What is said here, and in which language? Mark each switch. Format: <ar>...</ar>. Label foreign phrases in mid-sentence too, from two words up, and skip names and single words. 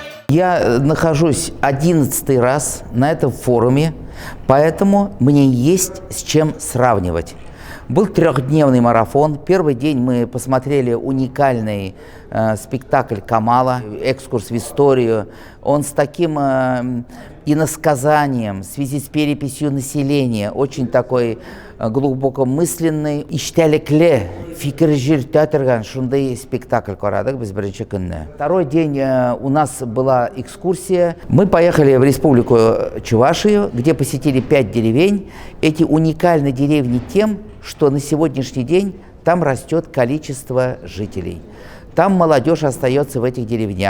<ru>Я нахожусь 11-й раз на этом форуме, поэтому мне есть с чем сравнивать. Был трехдневный марафон. Первый день мы посмотрели уникальный спектакль Камала, экскурс в историю. Он с таким иносказанием в связи с переписью населения, очень такой глубокомысленный.</ru> <tt>Иштәлекле фикер жүртәтергән шундай спектакль карадык без беренче көнне.</tt> <ru>Второй день у нас была экскурсия. Мы поехали в Республику Чувашию, где посетили 5 деревень. Эти уникальны деревни тем, что на сегодняшний день там растет количество жителей. Там молодежь остается в этих деревнях.</ru>